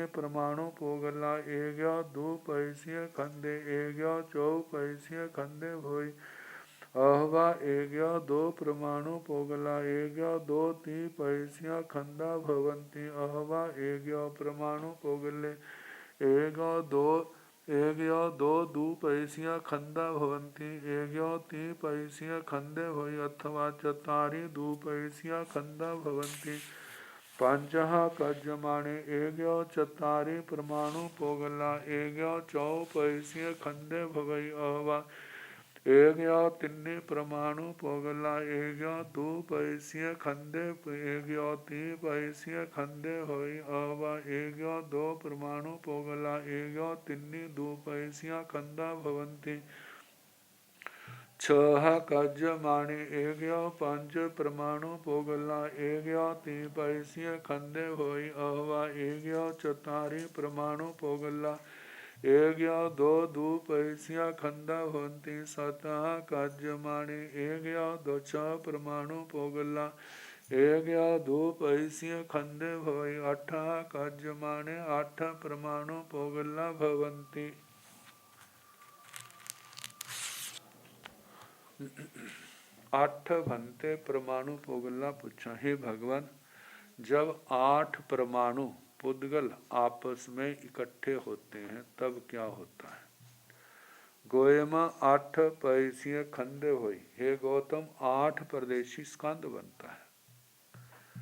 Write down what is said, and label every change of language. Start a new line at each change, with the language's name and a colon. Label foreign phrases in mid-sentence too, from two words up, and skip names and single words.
Prakrit languages: परमाणु पोगला एग्या दो पैसिया खंदे एग्या चौ पैसिया खंदे होई अहवा एग्या दो परमाणु पोगला एग्या दो ती पैसिया खंदा भवंती अहवा एग्या परमाणु पोगले एग्या दो दू पैसिया खंदा भवंती एग्या ती पैसिया खंदे होई अथवा चतारी दू पैसिया खंदा भवंती पंचहा कजमाणे एग्या चतारी परमाणु पोगला एग्या चौ पैसिया खंदे भवई अहवा एग्या तिन्नी परमाणु पोगला एग्या दो पैसिया खंदे एग्या ती पैसिया खंदे होई अहवा एग्या दो परमाणु पोगला एग्या तिन्नी दो पैसिया खंदा भवंती छह कज माणे एग्या पंच परमाणु पोगला एग्या ती पैसिया खंदे होई अहवा एग्या चतारी परमाणु पोगला एग्या दो दू पैसिया खंदा भवंती सतः कज माणे एग्या दो छह परमाणु पोगला एग्या दो पैसिया खंदे भवई अठा कज माणे आठ परमाणु पोगला भवंती। आठ भंते परमाणु पोगला
Hindi: पूछा हे भगवान जब 8 परमाणु पुद्गल आपस में इकट्ठे होते हैं तब क्या होता है।
Prakrit languages: गोयमा 8 पैसिया खंदे हुई
Hindi: हे गौतम 8 प्रदेशी स्कंद बनता है।